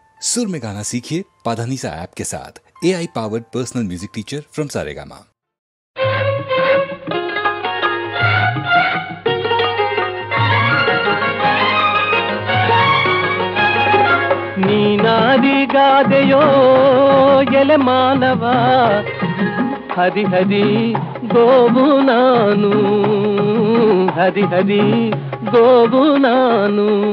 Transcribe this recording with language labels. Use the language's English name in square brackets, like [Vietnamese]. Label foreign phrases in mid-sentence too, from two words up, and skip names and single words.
[Hindi] सुर में गाना सीखिए पाधानीसा ऐप के साथ। [English] AI powered personal music teacher from [Hindi] सारेगामा। [Kannada] ನೀನಾದಿಗಾದೆಯೋ ಎಲೆ ಮಾನವ, ಹರಿಹರಿ ಗೋವು ನಾನು, ಹರಿಹರಿ ಗೋವು ನಾನು.